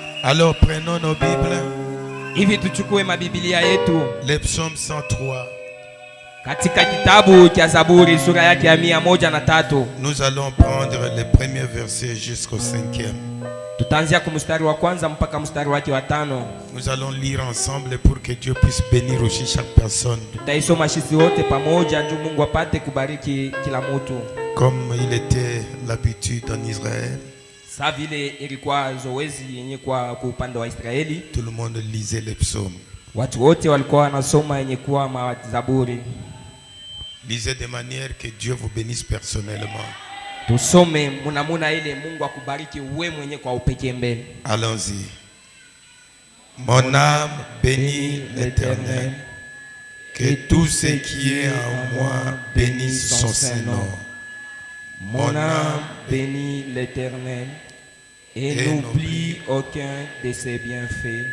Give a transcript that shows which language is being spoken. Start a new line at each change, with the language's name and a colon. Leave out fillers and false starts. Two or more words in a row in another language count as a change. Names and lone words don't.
French: Alors prenons nos Bibles.
Swahili: Hivi tuchukue mabibilia yetu
French: Le psaume 103.
Swahili: katika kitabu cha Zaburi sura yake ya 103.
French: Nous allons prendre les premiers versets jusqu'au 5e.
Swahili: Tutaanzia kwa mstari wa kwanza mpaka mstari wake wa 5.
French: Nous allons lire ensemble pour que Dieu puisse bénir aussi chaque personne.
Swahili: Tutaisoma sisi wote pamoja ndio Mungu apate kubariki kila mtu.
French: Comme il était l'habitude en Israël,
Swahili: Sa vile ilikuwa zoezi yenye kwa upande wa Israeli,
French: tout le monde lisait les psaumes.
Swahili: watu wote walikuwa wanasoma yenye kuwa mazaburi.
French: Lisez de manière que Dieu vous bénisse personnellement.
Swahili: Tusome munamuna ile Mungu akubariki wewe mwenye kwa upekee mbele.
French: Allons-y. Mon âme bénit l'Éternel. Que tout ce qui est en moi bénisse son Saint-Nom. Mon âme bénit l'Éternel et n'oublie aucun de ses bienfaits.